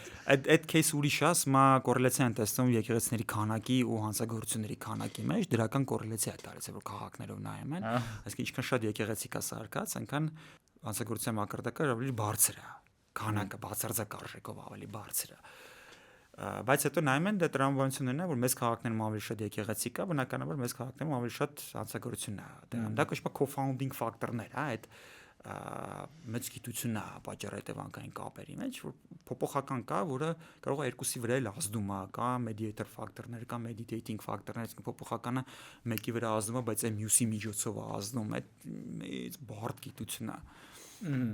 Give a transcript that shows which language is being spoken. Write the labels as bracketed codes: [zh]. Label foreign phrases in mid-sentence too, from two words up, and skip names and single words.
[hy] Այդ case ուրիշ է, սա կոռելացիա են տեսնում եկեղեցիների քանակի ու հանցագործությունների քանակի մեջ, դրական կոռելացիա է տարածել, որ քաղաքներով նայում են, այսինքն ինչքան շատ եկեղեցի կա սարքած, այնքան հանցագործության մակարդակը ավելի բարձր է։ քանակը բացարձակ արժեքով ավելի բարձր է։ Բայց հետո նայում են դե տրամաբանություններն է, որ մեծ քաղաքներում ավելի շատ եկեղեցի կա, բնականաբար մեծ քաղաքներում ավելի շատ հանցագործություն է։ Դա կոչվում է [en] co-founding factor- [hy] ներ, հա, այդ մեծ գիտությունն է պատճառ հետևանքային կապերի մեջ, որ փոփոխական կա, որը կարող է երկուսի վրա էլ ազդում է, կա [en] mediator factor- [hy] ներ, կա [en] mediating factor- [hy] ներ, այսինքն փոփոխականը մեկի վրա ազդում է, բայց այն մյուսի միջոցով է ազդում, այդ բարդ գիտությունն է։